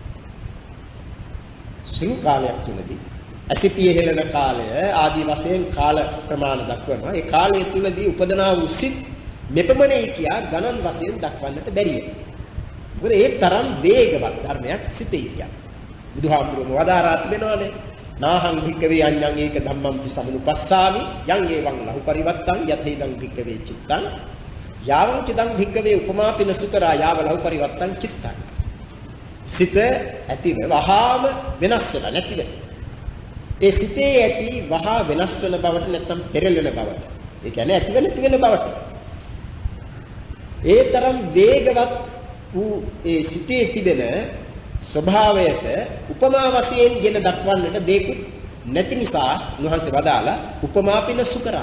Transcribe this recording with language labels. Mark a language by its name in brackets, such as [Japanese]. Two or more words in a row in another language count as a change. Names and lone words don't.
[Sinhala] සුළු කාලයක් තුලදී අසිපිය හෙළන කාලය ආදී වශයෙන් කාල ප්‍රමාණ දක්වනවා. ඒ කාලය තුලදී උපදනා වූ සිත් මෙපමණයි කියා ගණන් වශයෙන් දක්වන්නට බැරිය. මොකද ඒ තරම් වේගවත් ධර්මයක් සිතේ කියන්නේ. බුදුහාමුදුරුවෝ වදාරා තිබෙනවානේ. [Pali] නාහං භික්කවේ අඤ්ඤං ඒක ධම්මං පිසමුපස්සාමි යං ඒවං ලහු පරිවත්තං යතේදං භික්කවේ චිත්තං යාවං චිදං භික්කවේ උපමාපින සුකරා යාව ලහු පරිවත්තං චිත්තං. [Sinhala] සිත ඇතිව වහාම වෙනස් වෙලා නැති වෙන. ඒ සිතේ ඇති වහා වෙනස් වෙන බවට නැත්නම් පෙරළෙන බවට. ඒ කියන්නේ ඇතිව නැති වෙන බවට. ඒ තරම් වේගවත් වූ ඒ සිතේ තිබෙන ස්වභාවයට උපමා වශයෙන් ගෙන දක්වන්නට දෙකුත් නැති නිසා උන්වහන්සේ වදාලා [Pali] උපමාපින සුකරා.